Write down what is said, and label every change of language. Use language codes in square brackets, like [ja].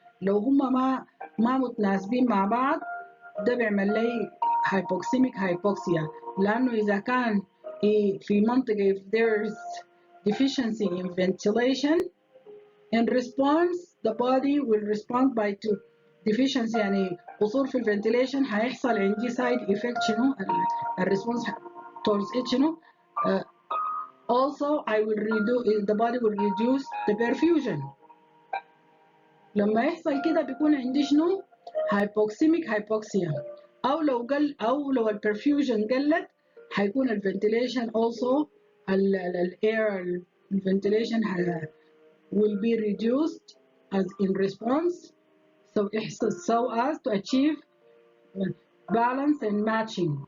[ar] لو هما ما متناسبين مع بعض ده بيعمل لي hypoxia. لأنه إذا كان في منطقة [en] if there's deficiency in ventilation, in response the body will respond by to deficiency، [ar] يعني قصور في الفنتيليشن هيحصل عندي [en] side effect شنو الريسبونس towards it شنو. Also the body will reduce the perfusion. [ar] لما يحصل كده بيكون عندي شنو hypoxia. او لو البرفيوجن قلت هيكون الفنتيليشن [en] also الاير الفنتيليشن will be reduced as in response so as to achieve balance and matching.